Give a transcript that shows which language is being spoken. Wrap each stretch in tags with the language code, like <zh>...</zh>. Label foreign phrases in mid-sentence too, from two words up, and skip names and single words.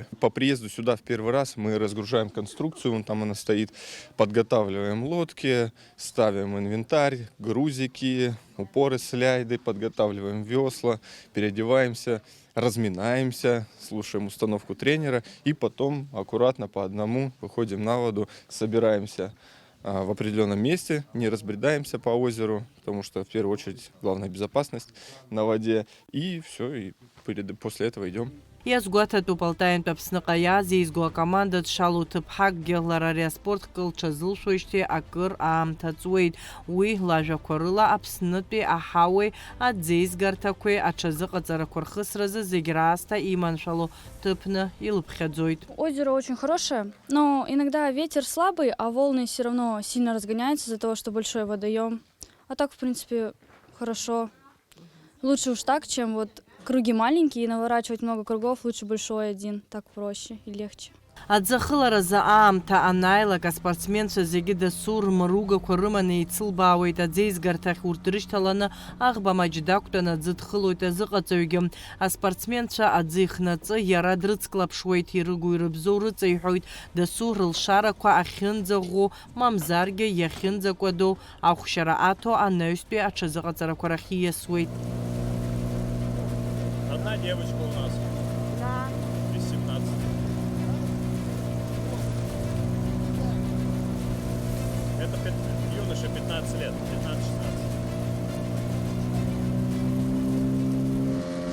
<ru>По приезду сюда в первый раз мы разгружаем конструкцию, вон там она стоит, подготавливаем лодки, ставим инвентарь, грузики, упоры, сляйды, подготавливаем весла, переодеваемся, разминаемся, слушаем установку тренера и потом аккуратно по одному выходим на воду, собираемся в определенном месте, не разбредаемся по озеру, потому что в первую очередь главная безопасность на воде, и все, и после этого идем.</ru> <ab>Иазгәаҭатәу Полтаиантә Аԥсныҟа иааз еизго акоманда дшалоу ҭыԥҳакгьы лара ари аспорт лҽазылшәоижьҭеи акыр аамҭа ҵуеит. Уи лажәақәа рыла Аԥснытәи аҳауеи аӡеизгарҭақәеи аҽазыҟаҵарақәа рхысразы зегь раасҭа иманшәало ҭыԥны илыԥхьаӡоит.</ab> <ru>Озеро очень хорошее, но иногда ветер слабый, а волны все равно сильно разгоняются из-за того, что большой водоем. А так, в принципе, хорошо. Лучше уж так, чем вот круги маленькие, и наворачивать много кругов, лучше большой один, так проще и легче.</ru> <ab>Аӡахыларазы аамҭа анааилак аспортсменцәа зегьы дасу рмыругақәа рыманы еицылбаауеит аӡеизгарҭахь урҭ дрышьҭаланы аӷба маҷ дақәтәаны аӡы дхылоит азыҟаҵаҩгьы. Аспортсменцәа аӡы ихнаҵы иара дрыцклаԥшуеит, ирыгу ирыбзоу рыҵаиҳәоит, дасу рылшарақәа ахьынӡаӷәӷәо, мамзаргьы иахьынӡакәадоу ахәшьара аҭо анаҩстәи аҽазыҟаҵарақәа рахь ииасуеит.</ab> <ru>Одна девочка у нас. Да. Без 17. Это юноша 15 лет, 15-16.</ru>